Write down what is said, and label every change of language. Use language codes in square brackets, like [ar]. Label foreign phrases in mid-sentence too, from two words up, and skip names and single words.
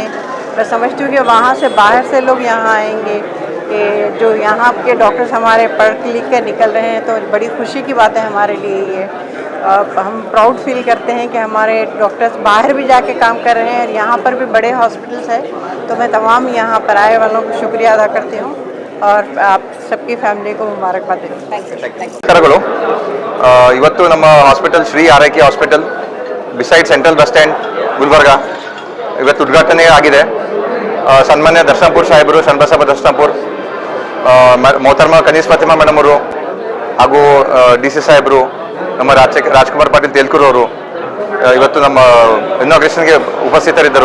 [hi] मैं समझती हूँ कि वहाँ से बाहर से लोग यहाँ आएंगे कि जो यहाँ के डॉक्टर्स हमारे पढ़ लिख कर निकल रहे हैं, तो बड़ी खुशी की बात है हमारे लिए ये. हम [en] proud feel [hi] करते हैं कि हमारे डॉक्टर्स बाहर भी जाके काम कर रहे हैं और यहाँ पर भी बड़े हॉस्पिटल्स हैं. तो मैं तमाम यहाँ पर आए वालों को शुक्रिया अदा करती हूँ और आप सबकी फैमिली को मुबारकबाद देती हूँ. [kn] ನಮಸ್ಕಾರಗಳು. ಇವತ್ತು ನಮ್ಮ ಹಾಸ್ಪಿಟಲ್ ಶ್ರೀ ಆರೈಕೆ ಹಾಸ್ಪಿಟಲ್ [en] beside Central Bus Stand [kn] ಗುಲ್ಬರ್ಗ ಇವತ್ತು ಉದ್ಘಾಟನೆ ಆಗಿದೆ. ಸನ್ಮಾನ್ಯ ದರ್ಶನಪುರ್ ಸಾಹೇಬರು, ಶರಣಬಸಪ್ಪ ದರ್ಶನಪುರ್, ಮೊಹತರ್ಮ ಕನೀಸ್ ಫಾತಿಮಾ ಮೇಡಮ್ ಅವರು ಹಾಗೂ DC ಸಾಹೇಬರು, ನಮ್ಮ ರಾಜ್ಕುಮಾರ್ ಪಾಟೀಲ್ ತೇಲ್ಕೂರು ಅವರು ಇವತ್ತು ನಮ್ಮ ಇನಾಗ್ರೇಷನ್ಗೆ ಉಪಸ್ಥಿತರಿದ್ದರು.